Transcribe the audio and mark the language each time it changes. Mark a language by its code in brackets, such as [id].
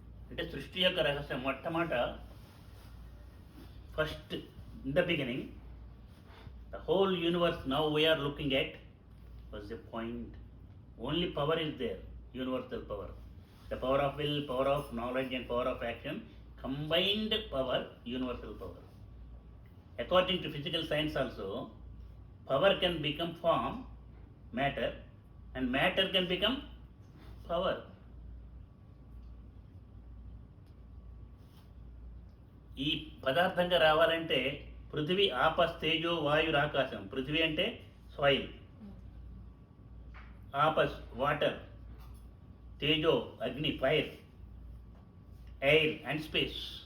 [te] అంటే సృష్టి యొక్క రహస్యం మొట్టమొదట [en] First in the beginning the whole universe now we are looking at was a point. Only power is there, universal power, the power of will, power of knowledge and power of action, combined power, universal power. According to physical science also, power can become form, matter, and matter can become power. [te] ఈ పదార్థంగా రావాలంటే [sa] పృథివీ ఆపస్ తేజో వాయుర్ ఆకాశం. [te] పృథివీ అంటే soil, ఆపస్ water, తేజో అగ్ని ఫైర్, [en] Air and space.